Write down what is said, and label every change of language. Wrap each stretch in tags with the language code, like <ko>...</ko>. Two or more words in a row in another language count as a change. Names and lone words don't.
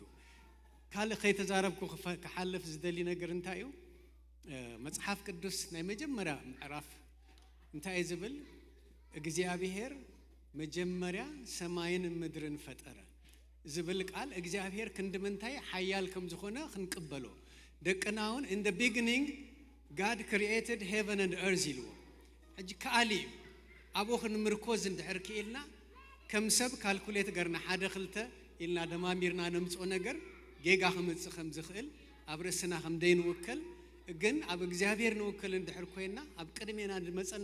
<ti>ካልእ ከይተዛረብኩ ክሓልፍ ዝደሊ ነገር እንታይ እዩ መጽሓፍ ቅዱስ ናይ መጀመርያ ምዕራፍ እንታይ ዝብል እግዚአብሔር መጀመርያ ሰማይን ምድርን ፈጠረ ዝብል ቃል እግዚአብሔር ክንድምንታይ ሓያል ከም ዝኾነ ክንቅበሎ ደቅናውን</ti> <en>in the beginning God created heaven and earth</en> <ti>ይልዎ ሕጂ ከኣሊ ኣብኡ ክንምርኮዝ እንድሕር ክኢልና ከም ሰብ ካልኩሌት ገርና ሓደ ክልተ ኢልና ደማሚርና ነምፅኦ ነገር ጌጋ ክምፅእ ከም ዝኽእል ኣብ ርእስና ከም ደይንውከል ግን ኣብ እግዚአብሔር ንውክል እንድሕር ኮይና ኣብ ቅድሜና መጸና</ti>